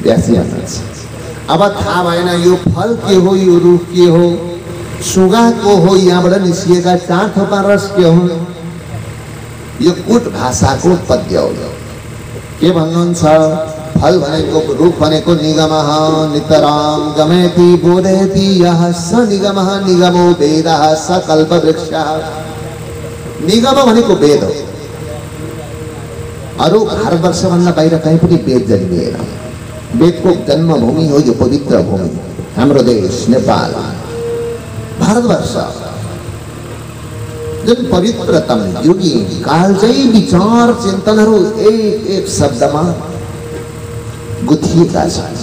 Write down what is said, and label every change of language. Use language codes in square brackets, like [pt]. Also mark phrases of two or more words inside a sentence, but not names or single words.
[ne] व्यासी हुनुहुन्छ। अब थाहा भएन यो फल के हो, यो रुख के हो, सुगा को हो, यहाँबाट निस्किएका 4 थोपा रस के हो, यो कुट भाषाको पद्य हो। के भन्नुहुन्छ? फल भनेको, रुख भनेको [sa] निगमः नितराम गमेति बोधयति यः स निगमः निगमो वेदः स कल्पवृक्षः। [ne] निगम भनेको वेद हो। अरू भारतवर्षभन्दा बाहिर कहीँ पनि वेद जन्मिएन। वेदको जन्मभूमि हो यो पवित्र भूमि, हाम्रो देश नेपाल, भारतवर्ष, जुन पवित्रतम युगी कालजयी विचार चिन्तनहरू एक एक शब्दमा गुथिएका छन्।